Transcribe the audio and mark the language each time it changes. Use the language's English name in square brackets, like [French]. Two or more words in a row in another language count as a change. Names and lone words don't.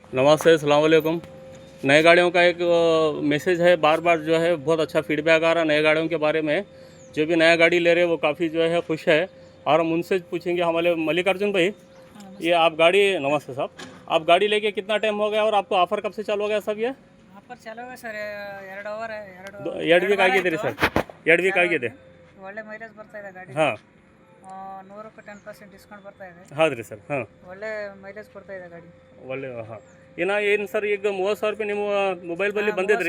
[Hindi] नमस्ते, [Arabic] السلام عليكم. [Hindi] नए गाड़ियों का एक मैसेज है, बार बार जो है बहुत अच्छा फीडबैक आ रहा है नए गाड़ियों के बारे में। जो भी नया गाड़ी ले रहे हैं वो काफ़ी जो है खुश है। और हम उनसे पूछेंगे, हमारे मल्लिकार्जुन भाई, ये आप गाड़ी, नमस्ते साहब, आप गाड़ी लेके कितना टाइम हो गया और आपको ऑफ़र कब से चालू हो गया सब ये? [Kannada] ಆಫರ್ ಚಾಲೂ ಇದೆ ಸರ್ 2 ಅವರ್ ಎರಡು ವೀಕ್ ಆಗಿದೆ ರೀ ಸರ್, 2 ವೀಕ್ ಆಗಿದೆ. ಒಳ್ಳೆ ಮೈಲೇಜ್ ಬರ್ತಾ ಇದೆ ಗಾಡಿ. ಹಾಂ, 100ಕ್ಕೆ 10% ಡಿಸ್ಕೌಂಟ್ ಬರ್ತಾ ಇದೆ. ಹೌದು ರೀ ಸರ್. ಹಾಂ, ಒಳ್ಳೆ ಮೈಲೇಜ್ ಕೊಡ್ತಾ ಇದೆ ಗಾಡಿ. ಒಳ್ಳೆ. ಹಾಂ, ಏನು ಸರ್, ಈಗ 30,000 ರೂಪಾಯಿ ನಿಮ್ಮ ಮೊಬೈಲ್ ಬಲ್ಲಿ ಬಂದಿದ್ರಿ,